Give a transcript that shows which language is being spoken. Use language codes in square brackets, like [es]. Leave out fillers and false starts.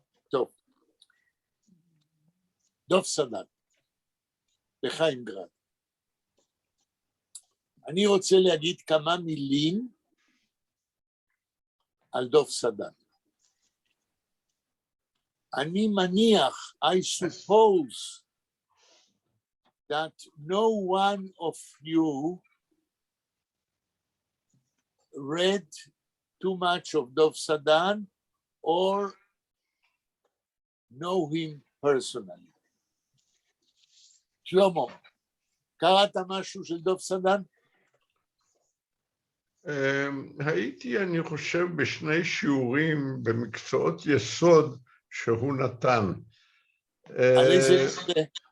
[he] טוב. דוב סדן, בחיים גראד. אני רוצה להגיד כמה מילים על דוב סדן. [en] אני מניח, I suppose, that no one of you read too much of Dov Sadan or know him personally. [he] שלמה, קראת משהו של דוב סדן? הייתי, אני חושב, בשני שיעורים במקצועות יסוד שהוא נתן. על איזה נושא?